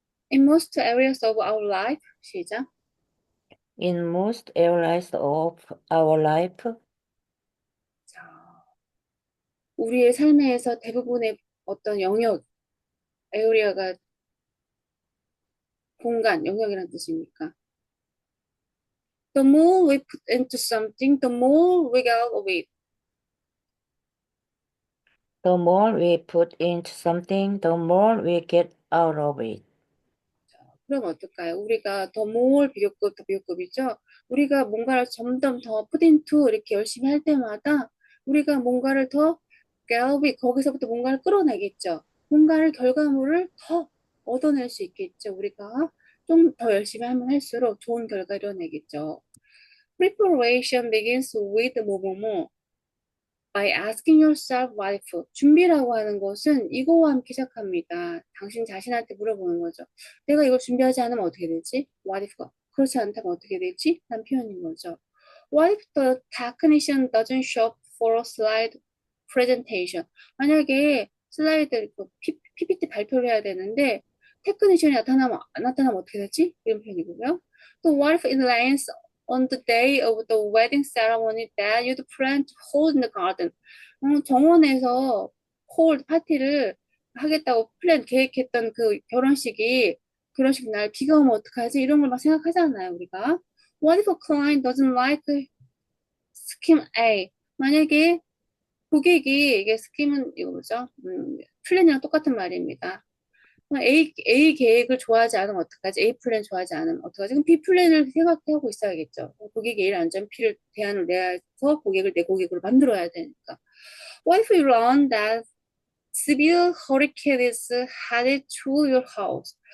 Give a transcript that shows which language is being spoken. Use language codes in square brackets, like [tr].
[en] In most areas of our life, [ko] 시작. [en] In most areas of our life, [ko] 자, 우리의 삶에서 대부분의 어떤 영역, 에어리아가 공간, 영역이라는 뜻입니까? [en] The more we put into something, the more we get out of it. the more we put into something, the more we get out of it. [ko] 그럼 어떨까요? 우리가 더 more 비교급, 더 비교급이죠? 우리가 뭔가를 점점 더 put into 이렇게 열심히 할 때마다 우리가 뭔가를 더 [en] get out of it, [ko] 거기서부터 뭔가를 끌어내겠죠? 뭔가를 결과물을 더 얻어낼 수 있겠죠? 우리가 좀 더 열심히 하면 할수록 좋은 결과 이뤄내겠죠. [en] Preparation begins with 뭐뭐뭐 by asking yourself what if. [ko] 준비라고 하는 것은 이거와 함께 시작합니다. 당신 자신한테 물어보는 거죠. 내가 이걸 준비하지 않으면 어떻게 되지? [en] What if? [ko] 그렇지 않다면 어떻게 되지? 라는 표현인 거죠. [en] What if the technician doesn't show up for a slide presentation? [ko] 만약에 슬라이드 PPT 발표를 해야 되는데 테크니션이 나타나면 어떻게 되지? 이런 표현이고요. [en] 또 what if it rains on the day of the wedding ceremony that you'd plan to hold in the garden? [ko] 정원에서 hold 파티를 하겠다고 계획했던 그 결혼식 날 비가 오면 어떡하지? 이런 걸 막 생각하잖아요, 우리가. [en] What if a client doesn't like scheme A? [ko] 만약에 고객이, 이게 스킴은 이거 뭐죠? 플랜이랑 똑같은 말입니다. A 계획을 좋아하지 않으면 어떡하지? A 플랜 좋아하지 않으면 어떡하지? 그럼 B 플랜을 생각하고 있어야겠죠. 고객이 A를 안 좋아하면 B를 대안을 내서 내 고객으로 만들어야 되니까. [en] What if you learn that severe hurricane is headed to your house?